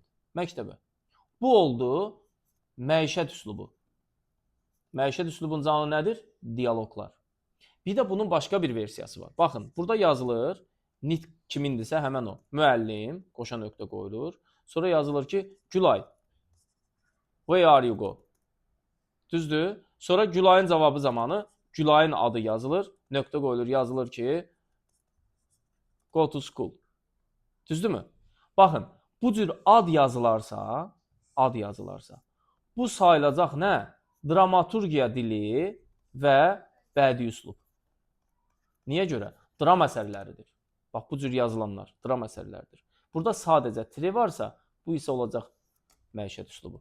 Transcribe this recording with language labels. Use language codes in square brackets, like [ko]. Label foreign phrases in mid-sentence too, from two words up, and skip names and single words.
[az] Məktəbə. Bu oldu məişət üslubu. Məişət üslubunun canı nədir? Diyaloqlar. Bir də bunun başqa bir versiyası var. Baxın, burada yazılır, nitq kimindirsə həmən o. Müəllim, qoşa nöqtə qoyulur. Sonra yazılır ki, Gülay, [en] where are you go? [az] Düzdür? Sonra Gülayın cavabı zamanı Gülayın adı yazılır, nöqtə qoyulur, yazılır ki, [en] go to school. [az] Düzdürmü? Baxın, bu cür ad yazılarsa, bu sayılacaq nə? Dramaturgiya dili və bədii üslub. Niyə görə? Dram əsərləridir. Bax, bu cür yazılanlar dram əsərləridir. Burada sadəcə tire varsa, bu isə olacaq məişət üslubu.